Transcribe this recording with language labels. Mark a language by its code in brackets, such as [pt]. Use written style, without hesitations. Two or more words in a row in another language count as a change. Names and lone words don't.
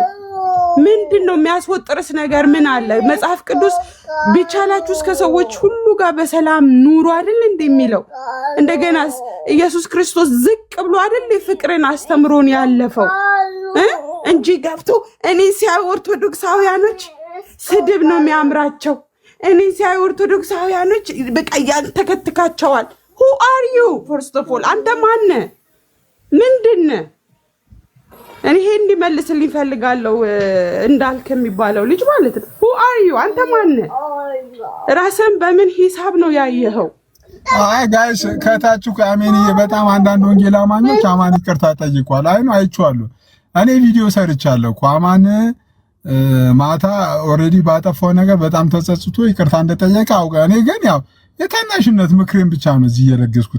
[am] ምንድን ነው የሚያስወጥርስ ነገር ምን አለ? መጽሐፍ ቅዱስ ቢቻላችሁ እስከ ሰዎች ሁሉ ጋር በሰላም ኑሩ አይደል እንደሚለው? እንደገና ኢየሱስ ክርስቶስ ዝቅ ብሎ አይደል ፍቅርን አስተምሮን ያለፈው እንጂ ገብቶ እኔ ሲያዩ ኦርቶዶክሳውያኖች ስድብ ነው የሚያምራቸው። እኔ ሲያዩ ኦርቶዶክሳውያኖች በቃ ያንተከትካቸዋል። [en] who are you first of all? [am] አንተ ማነ? ምንድነው? እኔ ይሄ እንዲመልስልኝ ፈልጋለሁ። እንዳልክ የሚባለው ልጅ ማለት ነው። [en] who are you? [am] አንተ ማነ? ራስን በምን ሂሳብ ነው ያየኸው? [en] hi guys [am] ከታችሁ ከአሜንዬ በጣም አንዳንድ ወንጌል አማኞች አማን ይቅርታ ጠይቋል። አይ ነው አይቼዋለሁ። እኔ ቪዲዮ ሰርቻለሁ እኮ አማን ማታ ኦሬዲ ባጠፋው ነገር በጣም ተጸጽቶ ይቅርታ እንደጠየቀ አውቃ። እኔ ግን ያው የታናሽነት ምክሬን ብቻ ነው እዚህ እየለገስኩት